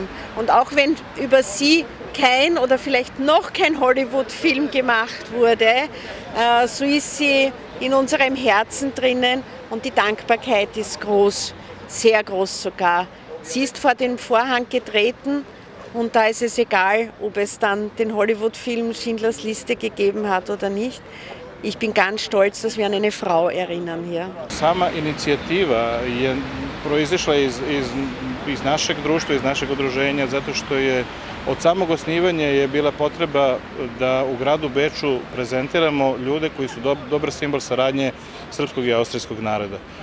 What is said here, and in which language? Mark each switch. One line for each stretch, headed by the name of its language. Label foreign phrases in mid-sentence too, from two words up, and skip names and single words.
German: Und auch wenn über sie kein oder vielleicht noch kein Hollywood-Film gemacht wurde, so ist sie in unserem Herzen drinnen und die Dankbarkeit ist groß, sehr groß sogar. Sie ist vor den Vorhang getreten und da ist es egal, ob es dann den Hollywood-Film Schindlers Liste gegeben hat oder nicht. Ich bin ganz stolz, dass wir an eine Frau erinnern hier.
Serbian: Sama inicijativa je proizišla iz našeg društva, iz našeg udruženja, zato što je od samog osnivanja je bila potreba da u gradu Beču prezentiramo ljude koji su dobar simbol saradnje srpskog i austrijskog naroda.